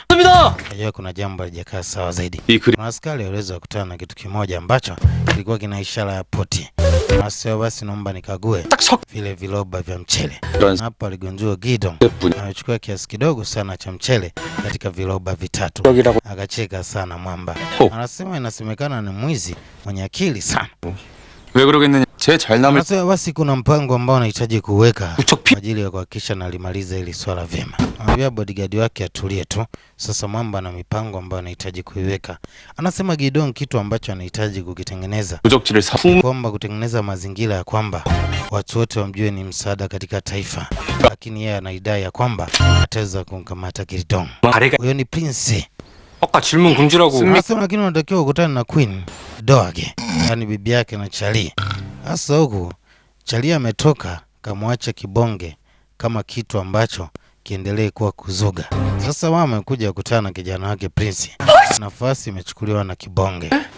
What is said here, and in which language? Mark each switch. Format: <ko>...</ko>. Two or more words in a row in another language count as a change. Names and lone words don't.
<sw>Najua kuna jambo halijakaa sawa zaidi. Kuna askari aliweza kukutana na kitu kimoja ambacho kilikuwa kina ishara ya poti. Nasema basi naomba nikague vile viloba vya mchele. Hapa aligundua Gidong anachukua kiasi kidogo sana cha mchele katika viloba vitatu. Akacheka sana mwamba. Anasema inasemekana ni mwizi mwenye akili sana.</sw> <ko>왜 그러겠느냐? 제 잘남을.</ko> <sw>Anasema basi kuna mpango ambao anahitaji kuweka kwa ajili ya kuhakikisha nalimaliza hili swala vyema. Anambia bodyguard wake atulie tu. Sasa mwamba na mipango ambayo anahitaji kuiweka. Anasema Gidong kitu ambacho anahitaji kukitengeneza, kwamba kutengeneza mazingira ya kwamba watu wote wamjue ni msaada katika taifa. Lakini yeye anaidai ya kwamba ataweza kumkamata Gidong. Huyo ni Prince.</sw> <ko>아까 질문 금지라고.</ko> <sw>Anasema lakini unatakiwa kukutana na Queen Doage, yani bibi yake na Charlie. Sasa huku Charlie ametoka kamwacha kibonge kama kitu ambacho kiendelee kuwa kuzuga. Sasa mama amekuja kukutana na kijana wake Prince. Nafasi imechukuliwa na kibonge.</sw>